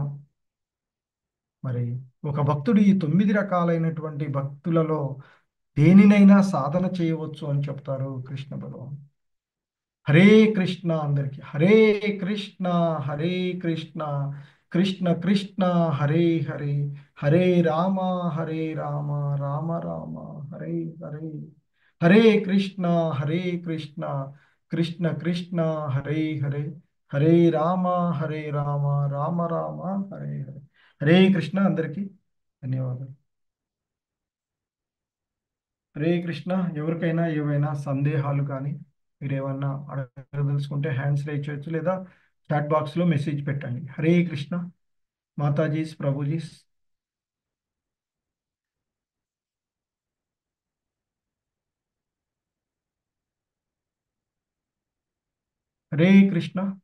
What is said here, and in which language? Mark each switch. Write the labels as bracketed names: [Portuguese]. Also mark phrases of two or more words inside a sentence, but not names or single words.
[Telugu] మరి ఒక భక్తుడు ఈ 9 రకాలైనటువంటి భక్తులలో దేనినైనా సాధన చేయవచ్చు అని చెప్తారు కృష్ణ భగవాన్. హరే కృష్ణ అందరికి. హరే కృష్ణ, హరే కృష్ణ, కృష్ణ కృష్ణ, హరే హరే, హరే రామ, హరే రామ, రామ రామ, హరే హరే. హరే కృష్ణ, హరే కృష్ణ, కృష్ణ కృష్ణ, హరే హరే, హరే రామ, హరే రామ, రామ రామ, హరే హరే. హరే కృష్ణ అందరికీ ధన్యవాదాలు. హరే కృష్ణ. ఎవరికైనా ఏవైనా సందేహాలు కానీ మీరేమన్నా అడగదలుచుకుంటే [English] hands raise [Telugu] చేయొచ్చు లేదా చాట్ బాక్స్లో మెసేజ్ పెట్టండి. హరే కృష్ణ. మాతాజీస్ ప్రభుజీస్. హరే కృష్ణ.